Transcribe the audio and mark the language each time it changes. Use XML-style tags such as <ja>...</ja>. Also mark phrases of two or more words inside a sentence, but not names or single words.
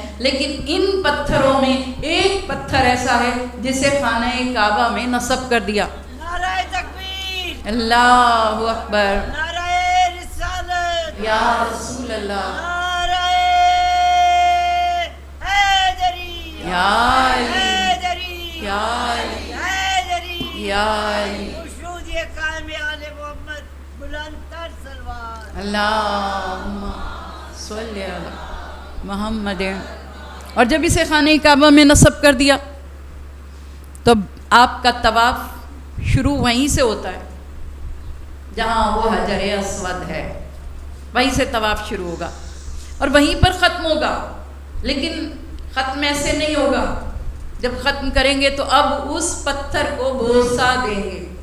<ur>لیکن ان پتھروں میں ایک پتھر ایسا ہے جسے خانہ کعبہ میں نصب کر دیا۔ نعرہ تکبیر،</ur> <ar>اللہ اکبر،</ar> <ur>نعرہ رسالت،</ur> <ar>یا رسول اللہ،</ar> <ur>نعرہ حیدری،</ur> <ar>یا علی،</ar> <ur>आली خوشنود یہ قائم آل محمد بلند تر سلوار.</ur> <ar>اللهم صل على محمد.</ar> <ur>اور جب اسے خانہ کعبہ میں نصب کر دیا تو آپکا طواف شروع وہیں سے ہوتا ہے جہاں وہ حجر اسود ہے، وہیں سے طواف شروع ہوگا اور وہیں پر ختم ہوگا. لیکن ختم ایسے نہیں ہوگا، جب ختم کریں گے تو اب اس پتھر کو بوسہ دیں گے.</ur>